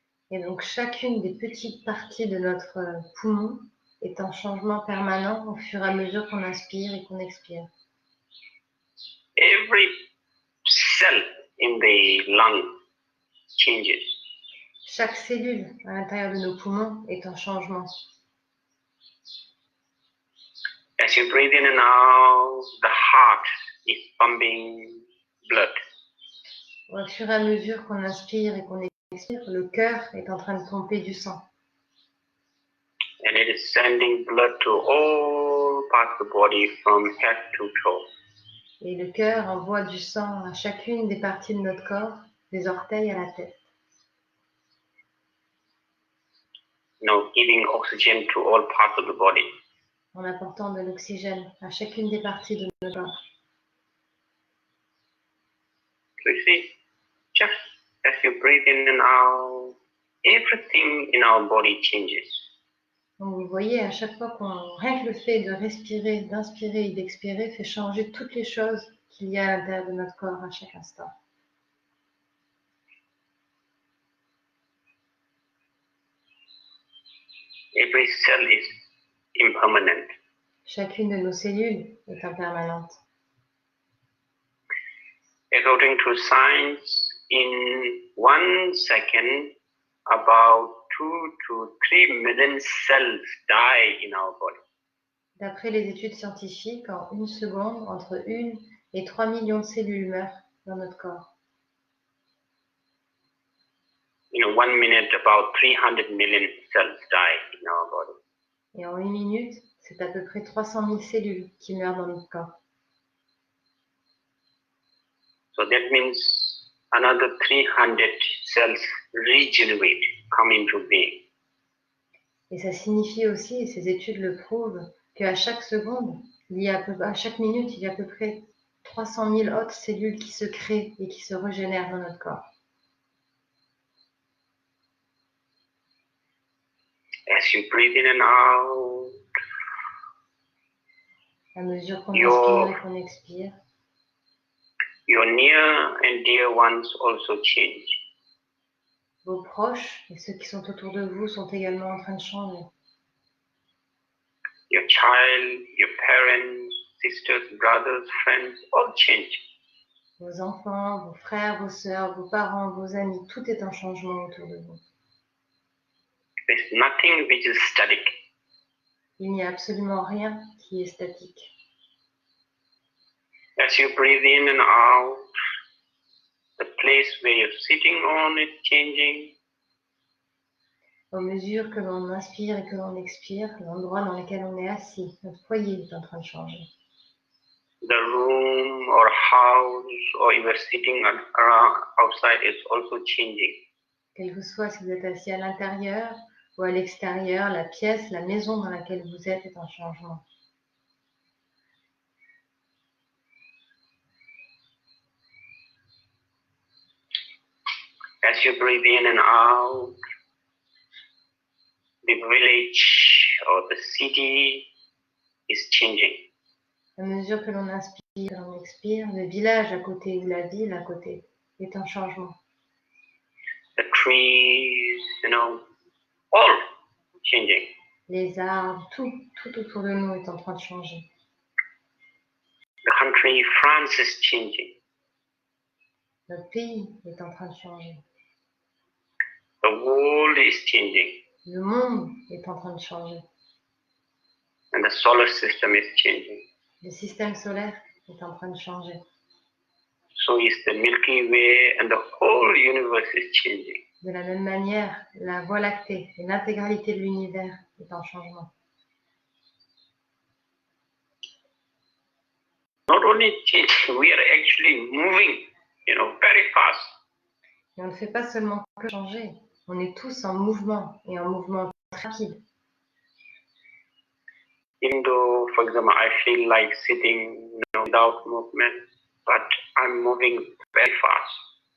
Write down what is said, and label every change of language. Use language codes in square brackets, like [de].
[fr] Et donc chacune des petites parties de notre poumon est en changement permanent au fur et à mesure qu'on inspire et qu'on expire. [en] Every cell in the lung changes. [fr] Chaque cellule à l'intérieur de nos poumons est en changement. [en] As you breathe in and out, the heart is pumping blood. [fr] Au fur et à mesure qu'on inspire et qu'on expire, le cœur est en train de pomper du sang. [en] And it is sending blood to all parts of the body from head to toe. [fr] Et le cœur envoie du sang à chacune des parties de notre corps, des orteils à la tête. [en] Giving oxygen to all parts of the body. [fr] En apportant de l'oxygène à chacune des parties de notre corps. [en] So you see, just as you breathe in and out, everything in our body changes. [fr] Donc vous voyez, à chaque fois rien que le fait de respirer, d'inspirer et d'expirer fait changer toutes les choses qu'il y a à l'intérieur de notre corps à chaque instant. [en] Every cell is impermanent. [fr] Chacune de nos cellules est impermanente. [en] According to science, in 1 second, about 2 to 3 million cells die in our body. [fr] D'après les études scientifiques, en une seconde, entre 1 et 3 millions de cellules meurent dans notre corps. [en] In 1 minute, about 300 million cells die in our body. [fr] Et en une minute, c'est à peu près 300 000 cellules qui meurent dans notre corps. [en] So that means another 300 cells regenerate, come into being. [fr] Et ça signifie aussi, et ces études le prouvent, qu'à chaque seconde, à chaque minute, il y a à peu près 300 000 autres cellules qui se créent et qui se régénèrent dans notre corps. [en] As you breathe in and out, [fr] À mesure qu'on inspire et qu'on expire, [en] your near and dear ones also change. [fr] vos proches et ceux qui sont autour de vous sont également en train de changer. [en] Your child, your parents, sisters, brothers, friends, all change. [fr] Vos enfants, vos frères, vos sœurs, vos parents, vos amis, tout est en changement autour de vous. [en] There's nothing which is static. [fr] Il n'y a absolument rien qui est statique. [en] As you breathe in and out, the place where you're sitting on is changing. [fr] Au mesure que l'on inspire et que l'on expire, l'endroit dans lequel on est assis, notre foyer est en train de changer. [en] The room or house or you are sitting around outside is also changing. [fr] Quel que soit si vous êtes assis à l'intérieur ou à l'extérieur, la pièce, la maison dans laquelle vous êtes est en changement. [en] As you breathe in and out, the village or the city is changing. [fr] À mesure que l'on inspire et l'on expire, le village à côté ou la ville à côté est en changement. [en] The trees, all changing. [fr] Les arbres, tout autour de nous est en train de changer. [en] The country, France, is changing. [fr] Notre pays est en train de changer. [en] The world is changing. [fr] Le monde est en train de changer. [en] And the solar system is changing. [fr] Le système solaire est en train de changer. [en] So is the Milky Way, and the whole universe is changing. [fr] De la même manière, la Voie lactée et l'intégralité de l'univers est en changement. [en] Not only changing, we are actually moving, very fast. [fr] Et on ne fait pas seulement que changer, on est tous en mouvement et en mouvement très rapide. [en] Even though, for example, I feel like sitting without movement, but I'm moving very fast.